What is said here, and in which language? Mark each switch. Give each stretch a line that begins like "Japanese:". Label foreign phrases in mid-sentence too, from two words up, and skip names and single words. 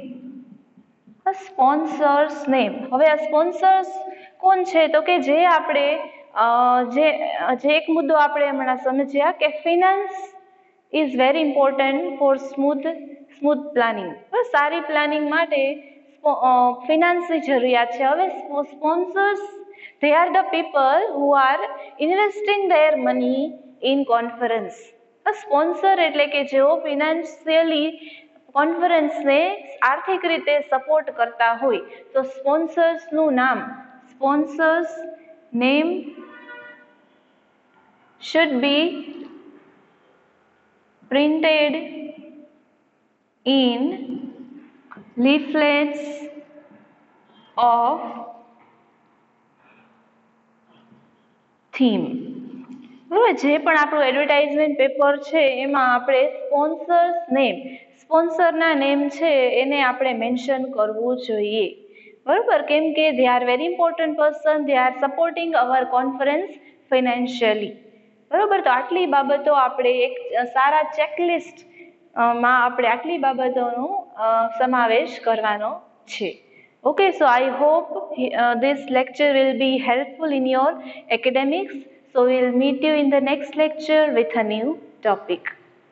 Gujarati: હવે આ સ્પોન્સર્સ કોણ છે? તો કે જે આપણે જે એક મુદ્દો આપણે હમણાં સમજ્યા કે
English: finance is very important for smooth planning.
Gujarati: સારી પ્લાનિંગ માટે ફિનાન્સની જરૂરિયાત છે. હવે સ્પોન્સર્સ,
English: they are the people who are investing their money in conference.
Gujarati: સ્પોન્સર એટલે કે જેઓ ફિનાન્શિયલી કોન્ફરન્સને આર્થિક રીતે સપોર્ટ કરતા હોય. તો સ્પોન્સર્સનું નામ,
English: sponsors name should be printed in leaflets of theme.
Gujarati: બરાબર, જે પણ આપણું એડવર્ટાઇઝમેન્ટ પેપર છે એમાં આપણે સ્પોન્સરના નેમ છે એને આપણે મેન્શન કરવું જોઈએ, બરોબર. કેમ કે
English: they are very important person, they are supporting our conference financially,
Gujarati: બરોબર. તો આટલી બાબતો આપણે એક સારા ચેકલિસ્ટ માં આપણે આટલી બાબતોનો સમાવેશ કરવાનો છે.
English: Okay, so I hope this lecture will be helpful in your academics. So we'll meet you in the next lecture with a new topic.